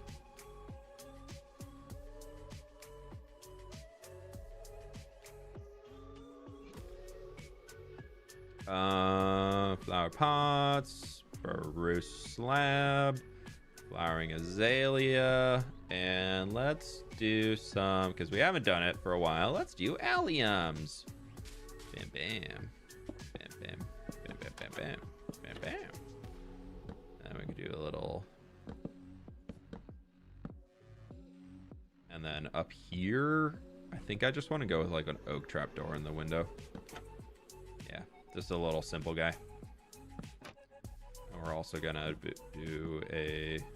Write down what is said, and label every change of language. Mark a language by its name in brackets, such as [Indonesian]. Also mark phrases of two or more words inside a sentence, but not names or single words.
[English] Flower pots, spruce slab, flowering azalea, and let's do some, because we haven't done it for a while, let's do alliums. Bam, bam. Bam, bam. Bam, bam, bam, bam. Bam, bam. And we can do a little... And then up here, I think I just want to go with like an oak trapdoor in the window. Yeah, just a little simple guy. And we're also gonna do a...